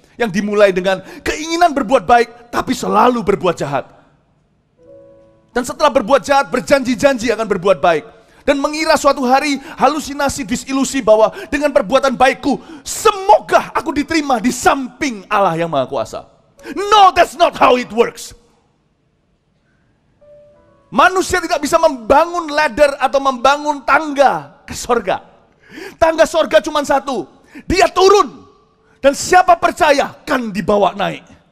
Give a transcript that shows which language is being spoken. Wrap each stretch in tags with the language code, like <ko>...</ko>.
<id>Yang dimulai dengan keinginan berbuat baik, tapi selalu berbuat jahat. Dan setelah berbuat jahat, berjanji-janji akan berbuat baik. Dan mengira suatu hari halusinasi, disilusi bahwa dengan perbuatan baikku, semoga aku diterima di samping Allah yang Maha Kuasa.</id> <en>No, that's not how it works.</en> <id>Manusia tidak bisa membangun ladder atau membangun tangga ke sorga. Tangga sorga cuma satu, dia turun. Dan siapa percaya kan dibawa naik.</id>